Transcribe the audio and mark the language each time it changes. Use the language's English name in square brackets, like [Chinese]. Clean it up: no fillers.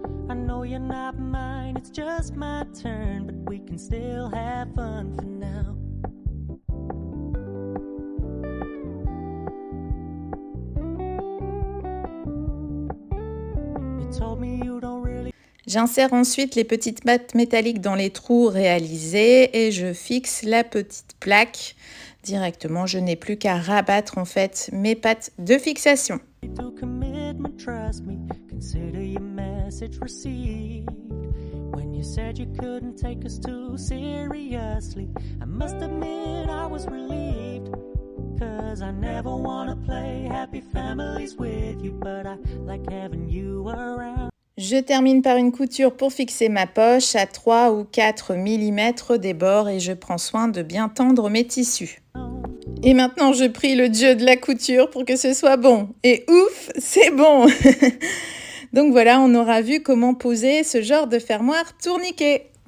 [English] I know you're not mine, it's just my turn, but we can still have fun for now. You told me you don't really [French] J'insère ensuite les petites pattes métalliques dans les trous réalisés et je fixe la petite plaque directement. Je n'ai plus qu'à rabattre en fait mes pattes de fixation. [English] To commitment, trust me, consider your message received. When you said you couldn't take us too seriously, I must admit I was relieved. Cause I never wanna play happy families with you, but I like having you around. [French] Je termine par une couture pour fixer ma poche à 3 ou 4 mm des bords et je prends soin de bien tendre mes tissus. Et maintenant, je prie le dieu de la couture pour que ce soit bon. Et ouf, c'est bon. Donc voilà, on aura vu comment poser ce genre de fermoir tourniquet.